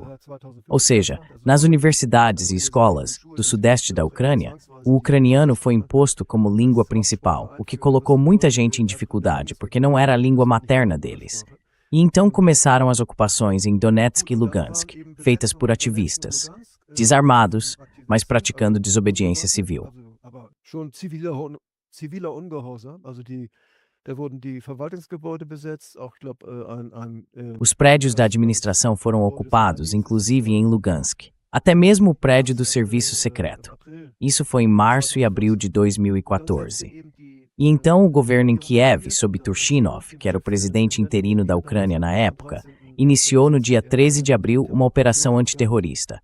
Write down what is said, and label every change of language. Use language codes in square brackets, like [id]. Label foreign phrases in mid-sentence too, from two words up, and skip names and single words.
[pt] Ou seja, nas universidades e escolas do sudeste da Ucrânia, o ucraniano foi imposto como língua principal, o que colocou muita gente em dificuldade, porque não era a língua materna deles. E então começaram as ocupações em Donetsk e Lugansk, feitas por ativistas, desarmados, mas praticando desobediência civil. [de] Ziviler Ungehorsam, also da wurden die Verwaltungsgebäude besetzt, auch [pt] Os prédios da administração foram ocupados, inclusive em Lugansk, até mesmo o prédio do serviço secreto. Isso foi em março e abril de 2014. E então o governo em Kiev, sob Turchinov, que era o presidente interino da Ucrânia na época, iniciou no dia 13 de abril uma operação antiterrorista.